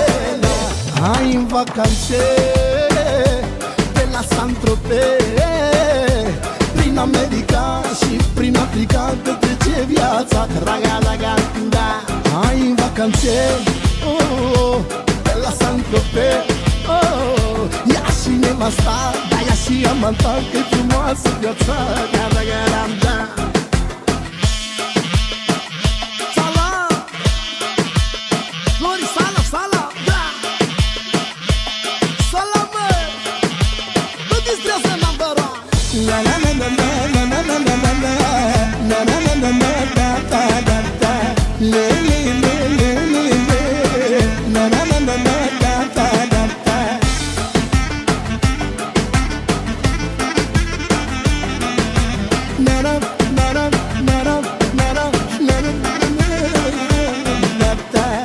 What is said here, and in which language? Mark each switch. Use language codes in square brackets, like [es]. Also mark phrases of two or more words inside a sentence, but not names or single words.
[ro] Hai în vacanțe pe la Saint-Tropez, prin America și prin Africa, că trece viața, raga, raga, da. Hai în vacanțe, oh, pe la Saint-Tropez, oh, ia și nevasta, da, ia și amanta, că-i frumoasă viața, raga, raga, da. Salam, Flori, salam, salam, da. Salam, mă, nu distrează [en] number one. La la la la la la la la la la la la la la la da da da da le le le le le le la la la la la da da da da. Na na na na na na na na na na da.